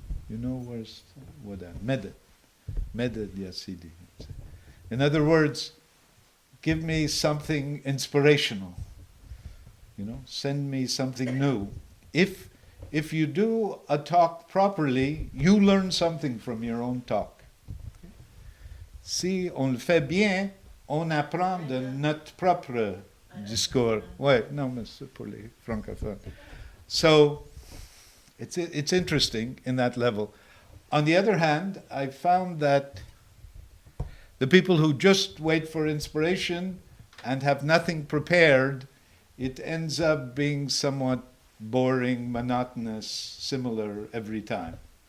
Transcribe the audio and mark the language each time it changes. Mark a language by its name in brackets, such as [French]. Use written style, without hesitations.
[English] You know what that medad? [Arabic] Medad ya Sidi. [English] In other words, give me something inspirational. Send me something new. If you do a talk properly, you learn something from your own talk. [French] Si on le fait bien, on apprend de notre propre discours. Ouais, non, mais c'est pour les francophones. [English] So, it's interesting in that level. On the other hand, I found that the people who just wait for inspiration and have nothing prepared, it ends up being somewhat boring, monotonous, similar every time.